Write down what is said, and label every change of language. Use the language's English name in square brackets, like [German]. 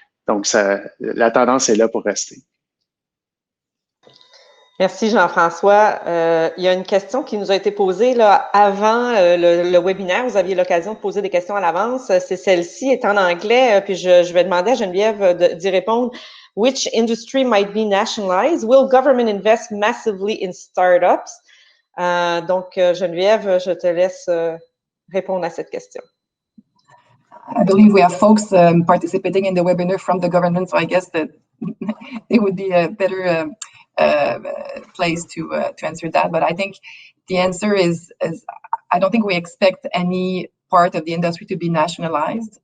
[French] Donc, la tendance est là pour rester. Merci Jean-François. Il y a une question qui nous a été posée là, avant le webinaire. Vous aviez l'occasion de poser des questions à l'avance. C'est celle-ci, est en anglais, puis je vais demander à Geneviève d'y répondre. [English] Which industry might be nationalized? Will government invest massively in startups? [French] Donc, Geneviève, je te laisse répondre à cette question. [English] I believe we have folks participating in the webinar from the government, so I guess that it would be a better place to answer that. But I think the answer is I don't think we expect any part of the industry to be nationalized.